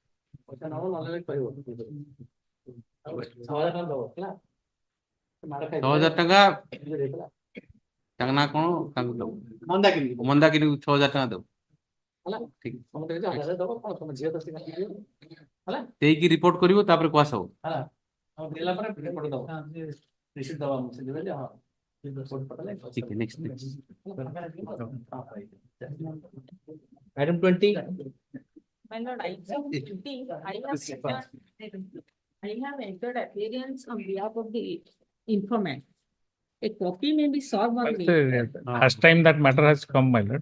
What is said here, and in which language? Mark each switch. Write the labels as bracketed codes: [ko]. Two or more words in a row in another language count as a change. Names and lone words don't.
[or] 6,000 ଟଙ୍କା ତାଙ୍କ ନାଁ କଣ ତାଙ୍କୁ ଦବୁ ମନ୍ଦାକିନି 6,000 ଟଙ୍କା ଦବୁ ଠିକ ଦେଇକି ରିପୋର୍ଟ କରିବ ତାପରେ କୁଆସ ହବ ଠିକ ନେକ୍ସଟ [en] Item 20. My lord, I have entered appearance on behalf of the informant. A copy may be served on me. Last time that matter has come, my lord.